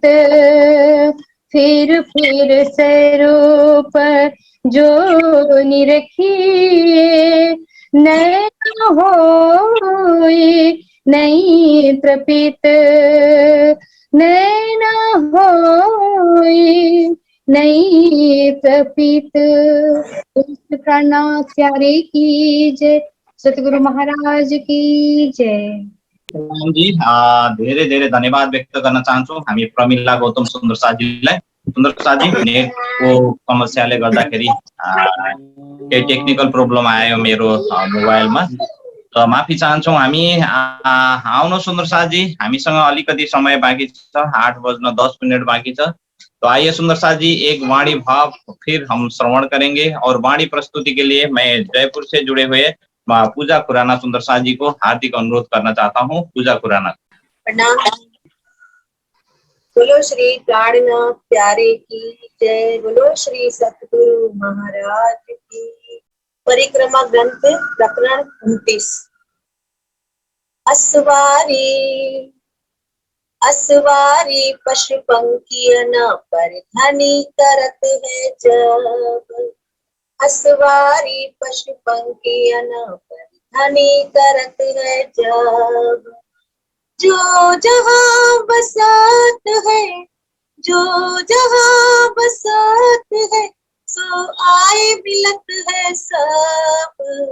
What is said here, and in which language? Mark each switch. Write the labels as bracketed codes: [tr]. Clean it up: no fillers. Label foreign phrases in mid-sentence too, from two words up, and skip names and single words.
[hi] फिर स्वरूप जो निरखिए, नैन होए नहीं प्रतीत। नैन होए नहीं प्रतीत। प्राणा प्यारे की जय, सतगुरु महाराज की जय। प्रणाम जी। [ne] धेरै धेरै धन्यवाद व्यक्त गर्न चाहन्छु हामी प्रमिला गौतम सुन्दर साथीलाई। सुन्दर साथी, नेटको समस्याले गर्दाखेरि केही [en] technical problem [ne] आयो मेरो मोबाइलमा, त माफी चाहन्छौँ हामी। आउनु सुन्दर साथी, हामीसँग अलिकति समय बाँकी छ, 8 बज्न 10 मिनट बाँकी छ। [hi] तो आइए सुंदर साथ जी, एक वाणी भाव फिर हम श्रवण करेंगे। और वाणी प्रस्तुति के लिए मैं जयपुर से जुड़े हुए पूजा खुराना सुंदर साथ जी को हार्दिक अनुरोध करना चाहता हूँ। पूजा खुराना। प्रणाम। बोलो श्री प्राणनाथ प्यारे की जय, बोलो श्री सतगुरु महाराज की। परिक्रमा ग्रंथ प्रकरण 29। असवारी असवारी पशु पंखिया न परिधानी करत है जब। असवारी पशु पंखिया न परिधानी करत है जब। जो जहाँ बसात है, जो जहाँ बसात है, सो आए मिलत है सब।